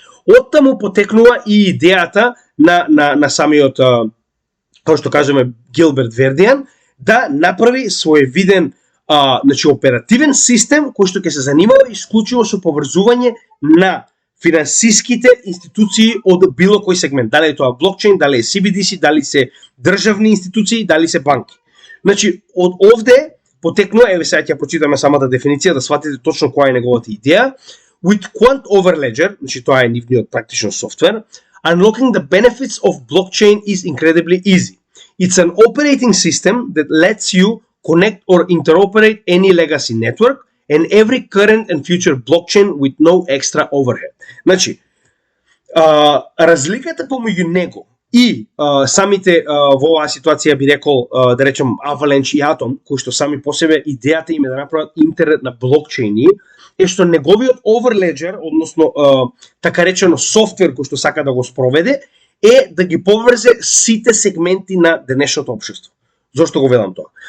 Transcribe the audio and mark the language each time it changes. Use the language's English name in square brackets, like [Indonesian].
[Macedonian] Оттаму потекнува и идејата на самиот, како што кажеме, Гилберт Вердиан, да направи своевиден значи оперативен систем кој што ќе се занимава исклучиво со поврзување на финансиските институции од било кој сегмент, дали е тоа блокчейн, дали е CBDC, дали се државни институции, дали се банки. Значи, од овде потекнува, еве сега ќе прочитаме самата дефиниција да сватите точно која е неговата идеја. [English] With Quant over Ledger, значи тоа е нивниот практично софтвер, unlocking the benefits of blockchain is incredibly easy. It's an operating system that lets you connect or interoperate any legacy network and every current and future blockchain with no extra overhead. [Macedonian] Значи, разликата помеѓу него и самите во оваа ситуација би рекол, да речем, Avalanche и Atom, кои што сами по себе идејата им е да направат интернет на блокчейни, е што неговиот overledger, односно така речено софтвер кој што сака да го спроведе, е да ги поврзе сите сегменти на денешното општество. Зошто го велам тоа?